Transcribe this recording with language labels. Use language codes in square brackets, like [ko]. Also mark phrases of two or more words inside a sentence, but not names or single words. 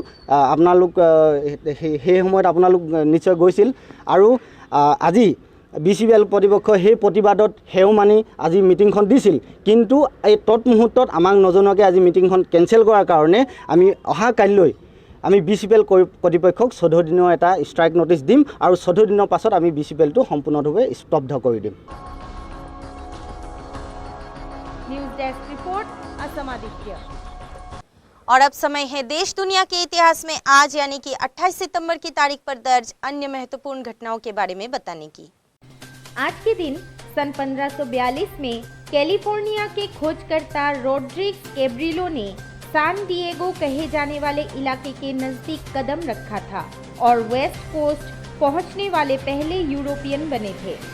[as] আপোনালোক সেই সময়ত আপোনালোক নিশ্চয় গৈছিল আৰু আজি BCPL কৰ্তৃপক্ষ সেই প্ৰতিবাদত সেও মানি আজি মিটিংখন দিছিল, কিন্তু এই তৎমুহূৰ্তত আমাক নজনোৱাকৈ আজি মিটিংখন কেঞ্চেল কৰাৰ কাৰণে আমি অহা কাইলৈ আমি BCPL কৰ্তৃপক্ষক 14 দিনৰ এটা [en] strike notice [as] দিম আৰু 14 দিনৰ পাছত আমি BCPLটো সম্পূৰ্ণভাৱে স্তব্ধ কৰি দিম। [en] News desk report, Assam Aditya. [hi] और अब समय है देश दुनिया के इतिहास में आज यानी कि 28 सितंबर की तारीख पर दर्ज अन्य महत्वपूर्ण घटनाओं के बारे में बताने की। आज के दिन सन 1542 में कैलिफोर्निया के खोजकर्ता रोड्रिग्स कैब्रिलो ने सान डिएगो कहे जाने वाले इलाके के नजदीक कदम रखा था और वेस्ट कोस्ट पहुंचने वाले पहले यूरोपियन बने थे।